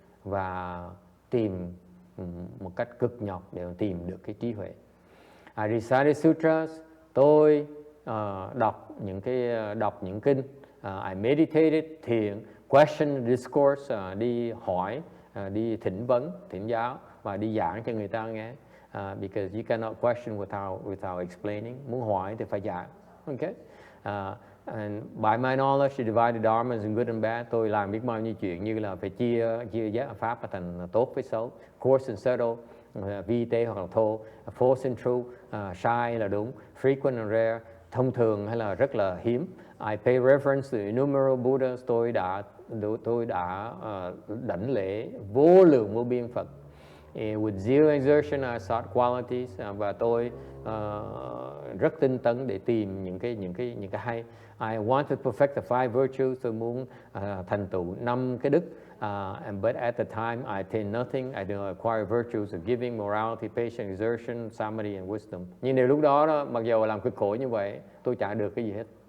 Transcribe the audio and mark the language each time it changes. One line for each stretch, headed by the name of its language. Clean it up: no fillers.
Vietnamese: Và tìm một cách cực nhọc để tìm được cái trí huệ.
English: I recited sutras,
Vietnamese: tôi đọc những kinh.
English: I meditated,
Vietnamese: thiền,
English: question, discourse,
Vietnamese: đi hỏi, đi thỉnh vấn, thỉnh giáo và đi giảng cho người ta nghe.
English: Because you cannot question without explaining.
Vietnamese: Muốn hỏi thì phải giảng.
English: Okay? And by my knowledge, I divided dharma into good and bad.
Vietnamese: Tôi làm biết bao nhiêu chuyện như là phải chia giác pháp thành tốt với xấu.
English: Coarse and subtle,
Vietnamese: vi tế hoặc là thô.
English: False and true,
Vietnamese: sai là đúng.
English: Frequent and rare,
Vietnamese: thông thường hay là rất là hiếm.
English: I pay reverence to innumerable Buddhas.
Vietnamese: Tôi đã đảnh lễ vô lượng vô biên Phật.
English: With zero exertion, I sought qualities.
Vietnamese: Và tôi rất tinh tấn để tìm những cái hay.
English: I want to perfect the five virtues.
Vietnamese: Tôi muốn thành tựu 5 cái đức.
English: But at the time, I attained nothing. I did not acquire virtues of giving, morality, patience, exertion, samadhi and wisdom.
Vietnamese: Nhưng nếu lúc đó, mặc dù làm cực khổ như vậy, tôi chả được cái gì hết.